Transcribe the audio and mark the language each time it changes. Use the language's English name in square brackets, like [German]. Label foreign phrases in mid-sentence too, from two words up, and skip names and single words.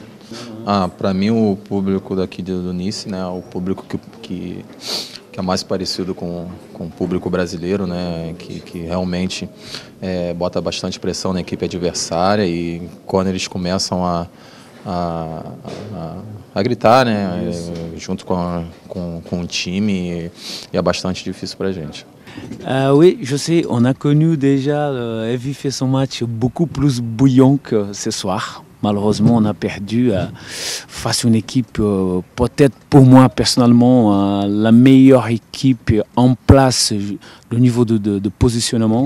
[Portuguese] Para mim, o público daqui do Nice, né, o público que é mais parecido com o público brasileiro, né, que realmente bota bastante pressão na equipe adversária, e quando eles começam a gritar, né, junto com o time, é bastante difícil para a gente. [French] Oui, je sais, on a connu déjà Evie fait son match beaucoup plus bouillant que ce soir. Malheureusement, on a perdu face à une équipe, peut-être pour moi personnellement, la meilleure équipe en place au niveau de positionnement.